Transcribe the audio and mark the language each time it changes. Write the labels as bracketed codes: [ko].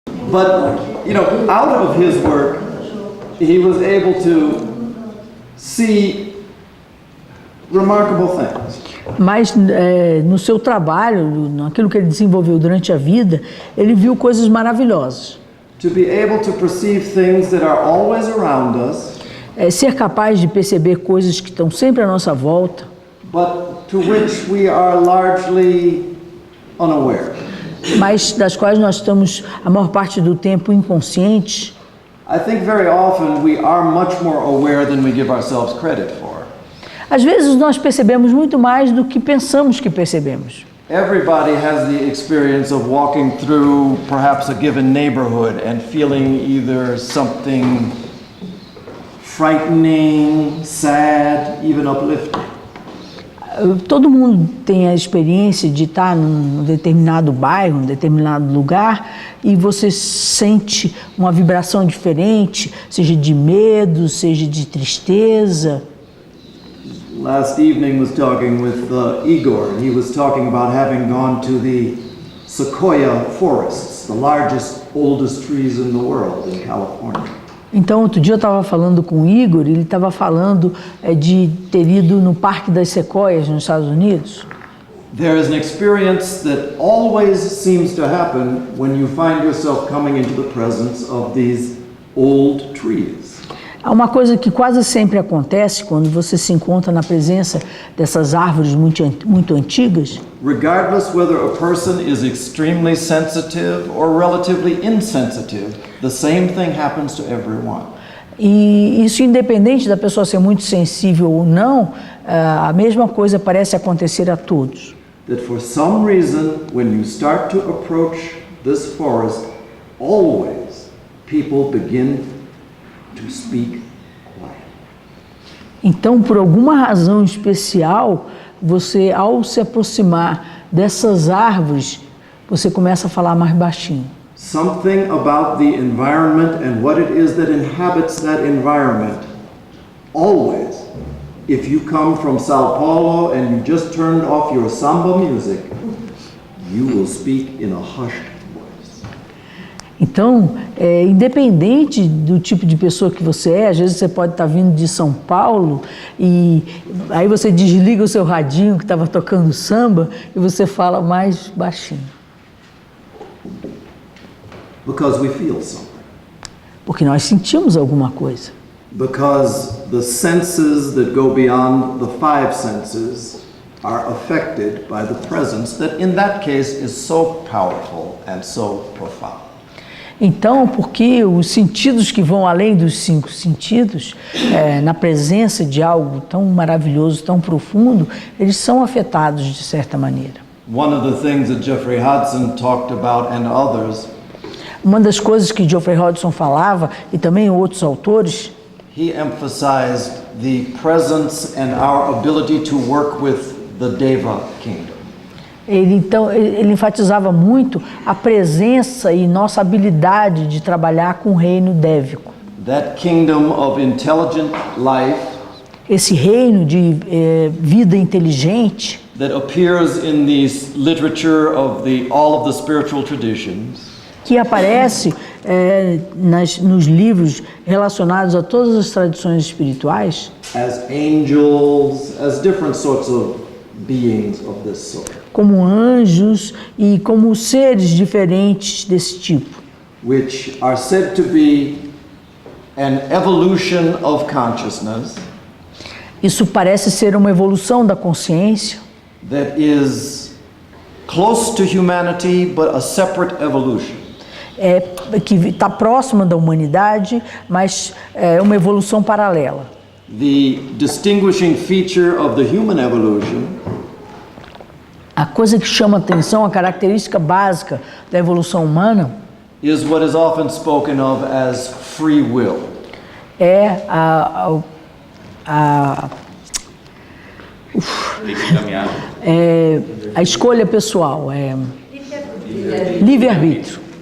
[en] But, you know, out of his work, he was able to see remarkable things. [pt] Mas no seu trabalho, naquilo que ele desenvolveu durante a vida, ele viu coisas maravilhosas. [en] To be able to perceive things that are always around us, [pt] Ser capaz de perceber coisas que estão sempre à nossa volta, [en] but to which we are largely unaware. [pt] mas das quais nós estamos a maior parte do tempo inconscientes. [en] I think very often we are much more aware than we give ourselves credit for. [pt] Às vezes nós percebemos muito mais do que pensamos que percebemos. [en] Everybody has the experience of walking through perhaps a given neighborhood and feeling either something frightening, sad, even uplifting. [pt] Todo mundo tem a experiência de estar num determinado bairro, num determinado lugar, e você sente uma vibração diferente, seja de medo, seja de tristeza. [en] Last evening was talking with Igor, and he was talking about having gone to the sequoia forests, the largest, oldest trees in the world in California. [pt] Então, outro dia eu estava falando com o Igor, ele estava falando de ter ido no Parque das Sequoias, nos Estados Unidos. [en] There is an experience that always seems to happen when you find yourself coming into the presence of these old trees. [pt] Há uma coisa que quase sempre acontece quando você se encontra na presença dessas árvores muito antigas. [en] Regardless whether a person is extremely sensitive or relatively insensitive, the same thing happens to everyone. [pt] E isso independente da pessoa ser muito sensível ou não, a mesma coisa parece acontecer a todos. [en] That for some reason, when you start to approach this forest, always people begin to speak quiet. [pt] Então, por alguma razão especial, você, ao se aproximar dessas árvores, você começa a falar mais baixinho. [en] Something about the environment and what it is that inhabits that environment. Always, if you come from Sao Paulo and you just turned off your samba music, you will speak in a hushed voice. [pt] Então, independente do tipo de pessoa que você é, às vezes você pode estar vindo de São Paulo e aí você desliga o seu radinho que estava tocando samba e você fala mais baixinho. [en] Because we feel something. [pt] Porque nós sentimos alguma coisa. [en] Because the senses that go beyond the five senses are affected by the presence that in that case is so powerful and so profound. [pt] Então, porque os sentidos que vão além dos cinco sentidos, na presença de algo tão maravilhoso, tão profundo, eles são afetados de certa maneira. [en] One of the things that Jeffrey Hodgson talked about and others, [pt] uma das coisas que Geoffrey Hodgson falava, e também outros autores, [en] he emphasized the presence and our ability to work with the Deva kingdom. [pt] Ele enfatizava muito a presença e nossa habilidade de trabalhar com o reino dévico. [en] That kingdom of intelligent life, [pt] esse reino de vida inteligente, [en] that appears in the literature of all of the spiritual traditions, [pt] que aparece nos livros relacionados a todas as tradições espirituais, [en] as angels, as different sorts of beings of this sort, [pt] como anjos e como seres diferentes desse tipo, [en] which are said to be an evolution of consciousness. [pt] Isso parece ser uma evolução da consciência. [en] That is close to humanity, but a separate evolution. [pt] Que está próxima da humanidade, mas é uma evolução paralela. [en] The distinguishing feature of the human evolution, [pt] a coisa que chama atenção, a característica básica da evolução humana, [en] is what is often spoken of as free will. [pt] É a escolha pessoal, livre-arbítrio.